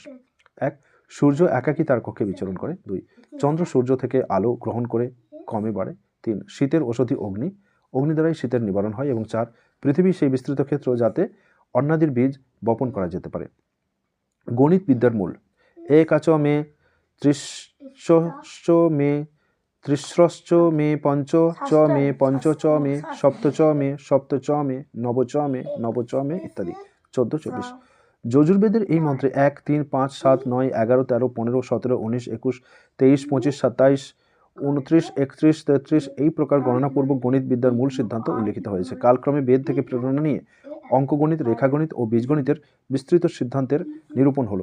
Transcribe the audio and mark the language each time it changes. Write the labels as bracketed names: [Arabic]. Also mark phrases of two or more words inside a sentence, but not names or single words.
[Bangla] 1 সূর্য একাকী তার কক্ষে বিচরণ করে। 2 চন্দ্র সূর্য থেকে আলো গ্রহণ করে কমে বাড়ে। 3 শীতের ঔষধি অগ্নি দ্বারাই শীতের নিবারণ হয়। এবং 4 পৃথিবী সেই বিস্তৃত ক্ষেত্র যাতে অন্নাদির বীজ বপন করা যেতে পারে। গণিত বিদ্যার মূল। [Sanskrit] একাচ মে ত্রিশ্চ মে ত্রিশ্রশ্চ মে পঞ্চ চ মে পঞ্চ চ মে সপ্ত চ মে সপ্ত চ মে নব চ মে নব চ মে ইত্যাদি। [Bangla] 14-24। যজুর্বেদের এই মন্ত্রে 1, 3, 5, 7, 9, 11, 13, 15, 17, 19, 21, 23, 25, 27, 29, 31, 33 এই প্রকার গণনাপূর্বক গণিত বিদ্যার মূল সিদ্ধান্ত উল্লেখিত হয়েছে। কালক্রমে বেদ থেকে প্রেরণা নিয়ে অঙ্কগণিত, রেখাগণিত ও বীজগণিতের বিস্তৃত সিদ্ধান্তের নিরূপণ হলো।